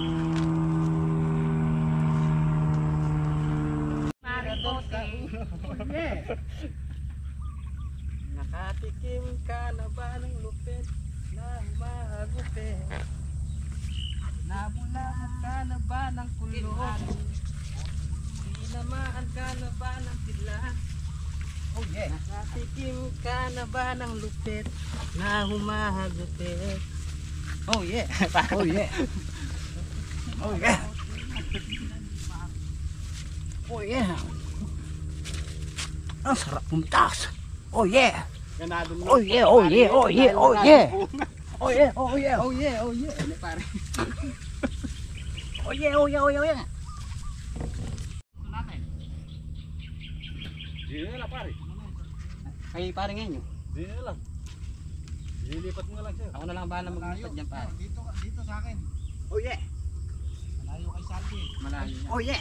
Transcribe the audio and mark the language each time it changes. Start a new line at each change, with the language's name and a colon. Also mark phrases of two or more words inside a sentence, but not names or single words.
Filipino: Nakatikim ka na ba ng lupit na humahagupit? Nabulabog ka na ba ng kulong? Tinamaan ka na ba ng tila?
English: Oh yeah.
Filipino: Nakatikim ka na ba ng lupit na humahagupit?
English: Oh yeah. Oh yeah. Oh yeah. Oh yeah.
Filipino: Ang sarap pumitas.
English: Oh yeah. Oh yeah, oh yeah, oh yeah, oh yeah. Oh yeah, oh yeah, oh yeah, oh yeah.
Filipino: Ano pare?
English: Oh yeah, oh yeah, oh yeah, oh yeah.
Filipino: Dito na pare. Ay pare ngayon yun. Dito lang. Lilipat mo lang siya. Ako na lang bahala maglipat dyan pare. Dito sa akin.
English: Oh yeah.
Filipino: Malayo kay Salvi. Malayo.
English: Oh yeah.